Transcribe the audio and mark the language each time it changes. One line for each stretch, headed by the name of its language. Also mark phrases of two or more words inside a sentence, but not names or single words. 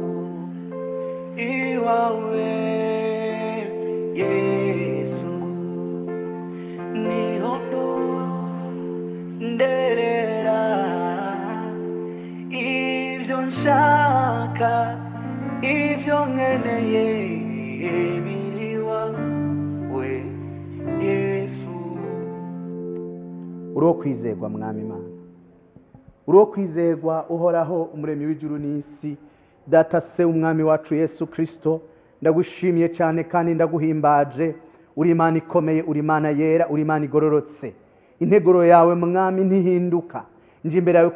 Rundi: iwawe Yesu nihono nderera ivyo nshaka ivyo nkeneye biriwa we Yesu uriho kwizerwa mwami Imana uriho kwizerwa uhoraho umuremyi w'ijuru n'isi data se umwami wacu Yesu Kristo ndagushimiye cyane kandi ndaguhimbaje uri Imana ikomeye uri Imana yera uri Imana igororotse integuro yawe mwami ntihinduka nje imbere yawe